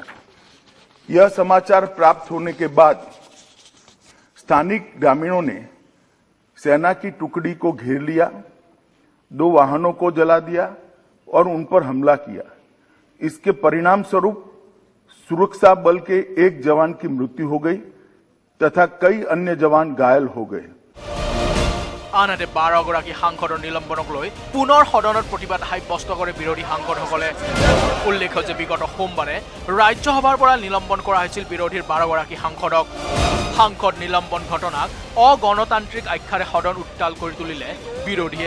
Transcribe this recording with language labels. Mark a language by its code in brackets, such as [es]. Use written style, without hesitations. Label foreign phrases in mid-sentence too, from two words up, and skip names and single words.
[hi] यह समाचार प्राप्त होने के बाद स्थानिक ग्रामीणों ने सेना की टुकड़ी को घेर लिया, 2 वाहनों को जला दिया और उन पर हमला किया। इसके परिणाम स्वरूप सुरक्षा बल के एक जवान की मृत्यु हो गई तथा कई अन्य जवान घायल हो गए। [as] আনহাতে 12 গৰাকী সাংসদৰ নিলম্বনক লৈ পুনৰ সদনত প্ৰতিবাদ সাব্যস্ত কৰে বিৰোধী সাংসদসকলে। উল্লেখ্য যে বিগত সোমবাৰে ৰাজ্যসভাৰ পৰা নিলম্বন কৰা হৈছিল বিৰোধীৰ 12 গৰাকী সাংসদক। সাংসদ নিলম্বন ঘটনাক অগণতান্ত্ৰিক আখ্যাৰে সদন উত্তাল কৰি তুলিলে বিৰোধীয়ে।